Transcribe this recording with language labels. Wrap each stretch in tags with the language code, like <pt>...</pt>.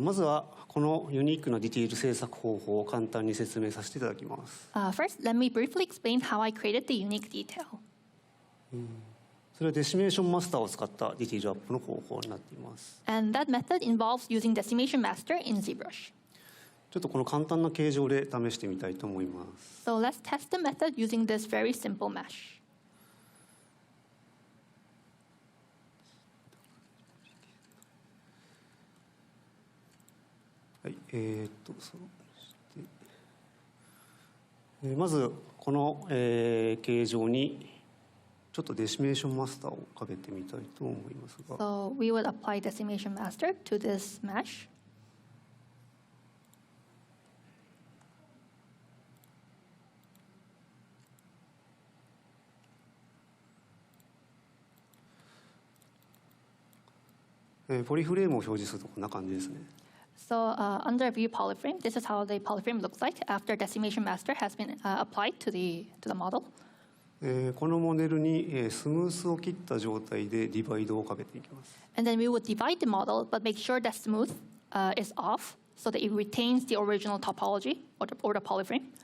<ja>まずはこのユニークなディティール制作方法を簡単に説明させていただきます。</ja> <en>First, let me briefly explain how I created the unique detail.</en> <ja>それはデシメーションマスターを使ったディティールアップの方法になっています。</ja> <en>And that method involves using Decimation Master in ZBrush.</en> <ja>ちょっとこの簡単な形状で試してみたいと思います。</ja> <en>So let's test the method using this very simple mesh.</en> <ja>はい、まずこの、形状にちょっとデシメーションマスターをかけてみたいと思いますが。</ja> <en>So we would apply Decimation Master to this mesh.</en> <ja>ポリフレームを表示するとこんな感じですね。</ja> <en>So under View Polyframe, this is how the polyframe looks like after Decimation Master has been applied to the model.</en> <ja>このモデルにスムースを切った状態でディバイドをかけていきます。</ja> <en>And then we would divide the model, but make sure that smooth is off so that it retains the original topology or the polyframe.</en>